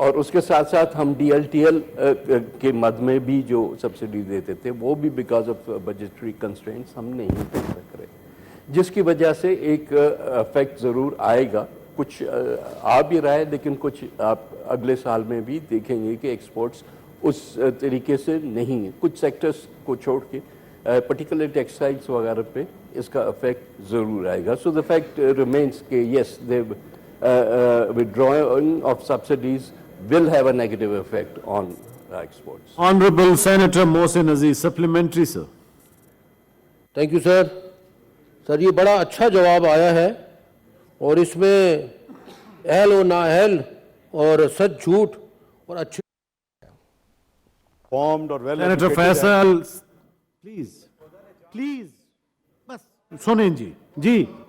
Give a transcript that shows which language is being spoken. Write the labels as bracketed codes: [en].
[ur] اور اس کے ساتھ ساتھ ہم ڈی ایل ٹی ایل کے مد میں بھی جو سبسڈی دیتے تھے وہ بھی [en] because of budgetary constraints [ur] ہم نہیں دے سک رہے, جس کی وجہ سے ایک افیکٹ ضرور آئے گا. کچھ آ بھی رہا ہے لیکن کچھ آپ اگلے سال میں بھی دیکھیں گے کہ ایکسپورٹس اس طریقے سے نہیں ہیں. کچھ سیکٹرز کو چھوڑ کے پرٹیکولر ٹیکسٹائلس وغیرہ پہ اس کا افیکٹ ضرور آئے گا. [en] So the fact remains کہ yes the withdrawing of subsidies will have a negative effect on exports. Honorable Senator Mohsin Aziz, supplementary, sir. Thank you sir. [ur] سر یہ بڑا اچھا جواب آیا ہے اور اس میں اہل و نااہل اور سچ جھوٹ اور اچھے فارمڈ اور ویل Senator Faisal, please, بس سنیں جی.